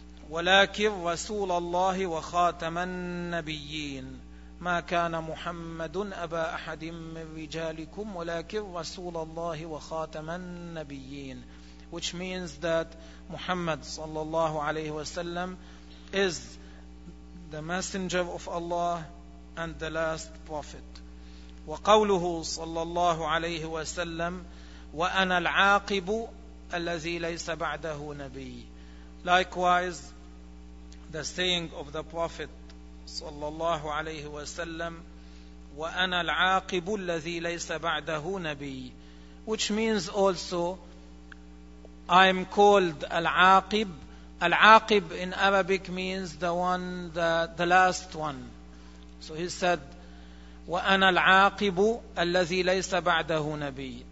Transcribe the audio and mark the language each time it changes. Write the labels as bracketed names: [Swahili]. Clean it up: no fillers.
[Arabic] ولكن رسول الله وخاتم النبيين ما كان محمد أبا أحد من رجالكم ولكن رسول الله وخاتم النبيين, [English] which means that Muhammad صلى الله عليه وسلم is the messenger of Allah and the last prophet. [Arabic] وقوله صلى الله عليه وسلم: وأنا العاقب الذي ليس بعده نبي. [English] Likewise, the saying of the prophet [Arabic] صلى الله عليه وسلم: وأنا العاقب الذي ليس بعده نبي, [English] which means also I am called العاقب. العاقب in Arabic means the one, the last one. So he said, [Arabic] وأنا العاقب الذي ليس بعده نبي.